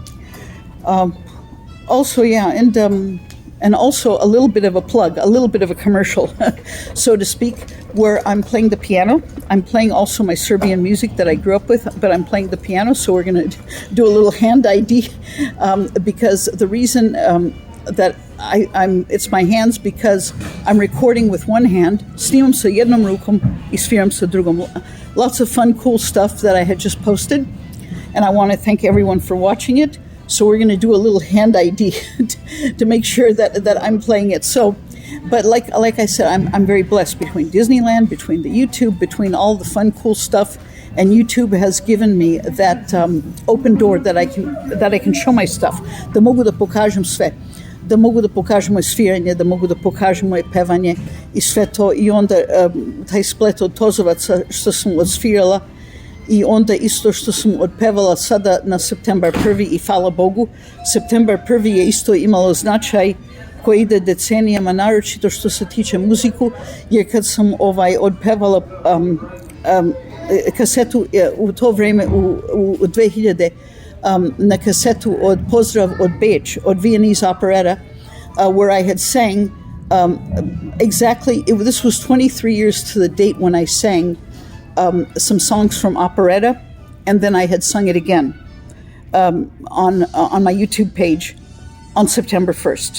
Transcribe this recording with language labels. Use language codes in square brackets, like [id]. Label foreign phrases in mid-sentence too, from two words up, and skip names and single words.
[en] Also, yeah, and also a little bit of a plug, a little bit of a commercial, so to speak, where I'm playing the piano. I'm playing also my Serbian music that I grew up with, but I'm playing the piano, so we're going to do a little hand ID, because the reason that it's my hands, because I'm recording with one hand, [sr] snimam sa jednom rukom I sviram sa drugom. [en] Lots of fun, cool stuff that I had just posted, and I want to thank everyone for watching it. So we're going to do a little hand ID to make sure that I'm playing it. So, but like I said, I'm very blessed between Disneyland, between the YouTube, between all the fun, cool stuff, and YouTube has given me that open door that I can show my stuff. [sr] Da mogu da pokažem sve. Da mogu da pokažem moje sviranje, da mogu da pokažem moje pevanje I sve to. I onda taj splet od tozovaca što sam odsvirala, I onda isto što sam odpevala sada na Septembar 1. I hvala Bogu, Septembar 1. je isto imalo značaj koji ide decenijama, naročito što se tiče muziku, jer kad sam odpevala kasetu u to vreme u 2000 na kasetu od Pozdrav od Beč, od [en] Viennese operetta, where I had sang this was 23 years to the date when I sang some songs from operetta, and then I had sung it again on my YouTube page on September 1st.